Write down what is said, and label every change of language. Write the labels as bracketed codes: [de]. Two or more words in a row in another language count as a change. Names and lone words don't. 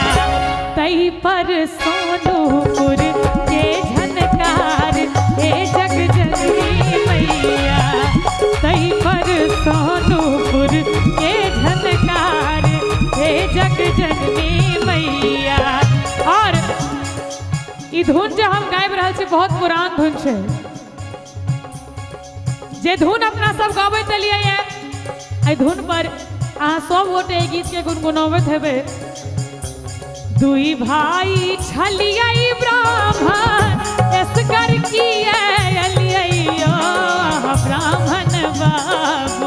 [mai] तई पर सोनूपुर के झनकार हे जग जननी मैया। तई पर सोनूपुर के झनकार हे जग जननी मैया। और ई धुन जो हम गाबि रहल छी बहुत पुरान धुन छै। जे धुन अपना सब गाबैत एलियै एहि धुन पर अहाँ सब गोटे एहि गीत के गुनगुनाबैत हेबै। दुई भाई छलियै ब्राह्मण एसगर किया ब्राह्मण बाबू।